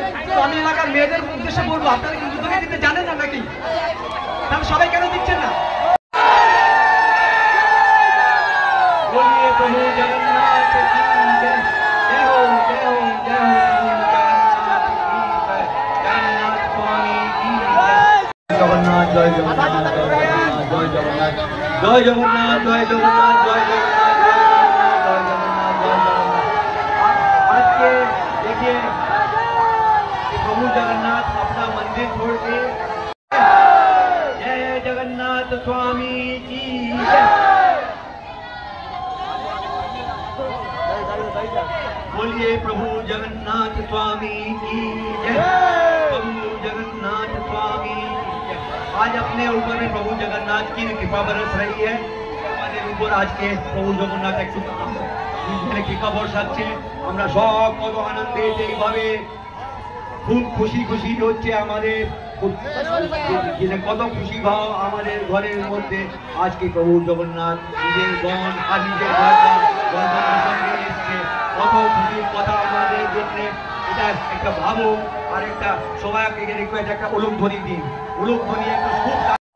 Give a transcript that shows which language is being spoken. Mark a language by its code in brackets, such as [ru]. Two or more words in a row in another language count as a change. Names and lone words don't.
[bn] তো আমি এলাকার মেয়েদের উদ্দেশ্যে বলবো, আপনারা কি জুতো দিতে জানেন না নাকি? তাহলে সবাই কেন দিচ্ছেন না? [hi] बोलिए प्रभु जगन्नाथ की जय, जय हो जय हो जय हो जगन्नाथ की जय, जगन्नाथ स्वामी की जय, जगन्नाथ जय जगन्नाथ जय जगन्नाथ जय जगन्नाथ जय जगन्नाथ जय जगन्नाथ। देखिए प्रभु जगन्नाथ अपना मंदिर छोड़ के जय जगन्नाथ स्वामी की जय। बोलिए प्रभु जगन्नाथ स्वामी की जय। प्रभु जगन्नाथ स्वामी की जय। आज अपने ऊपर में प्रभु जगन्नाथ की कृपा बरस रही है [bn] আমাদের উপর আজকে প্রভু জগন্নাথ একটু কৃপা বর্ষাচ্ছে আমরা সব কত আনন্দে এইভাবে খুব খুশি খুশি হচ্ছে আমাদের কত খুশি ভাব আমাদের ঘরের মধ্যে আজকে প্রভু জগন্নাথ নিজের গণ আর নিজের এসছে কত খুশির কথা আমাদের জন্য এটা একটা ভাবো আর একটা সবাইকে একটা উলুধ্বনি দিন উলুধ্বনি একটা খুব